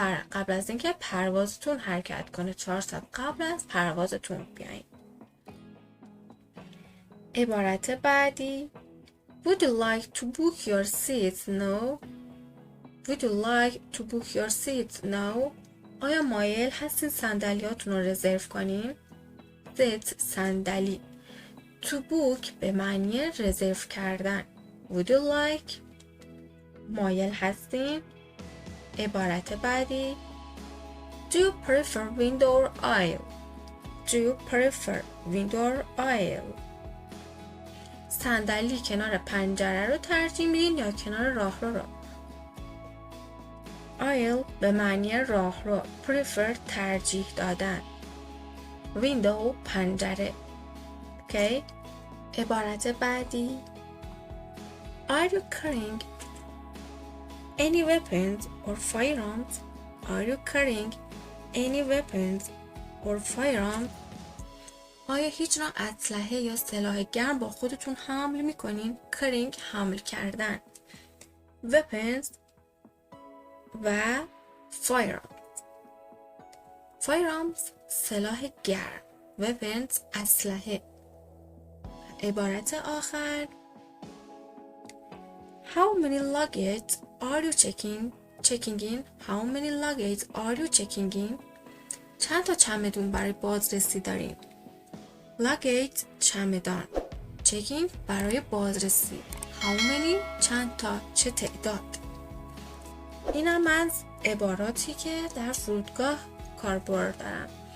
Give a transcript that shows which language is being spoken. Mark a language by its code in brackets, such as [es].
[fa] قبل از اینکه پروازتون حرکت کنه 4 ساعت قبل از پروازتون بیاین. عبارت بعدی [en] Would you like to book your seats now? Would you like to book your seats now? [fa] آیا مایل هستین صندلیاتون رو رزرو کنین؟ Seat صندلی. [en] To book [fa] به معنی رزرو کردن. [en] Would you like [fa] مایل هستین؟ عبارت بعدی [en] Do you prefer window or aisle? Do you prefer window or aisle? [fa] صندلی کنار پنجره رو ترجیح میدین یا کنار راهرو رو؟ Aisle به معنی راهرو. Prefer ترجیح دادن. Window پنجره. [en] Okay. [fa] عبارت بعدی [en] Are you carrying any weapons or firearms? Are you carrying any weapons or firearms? [fa] آیا هیچ نوع اسلحه یا سلاح گرم با خودتون حمل میکنین؟ Carrying حمل کردن. Weapons و firearms سلاح گرم. weapons اسلحه. عبارت آخر [en] How many luggage are you checking in? How many luggage are you checking in? [fa] چند تا چمدون برای بازرسی داریم؟ luggage چمدان. checking برای بازرسی. [en] how many [fa] چند تا، چه تعداد. اینم از عباراتی که در فرودگاه کاربرد دارم.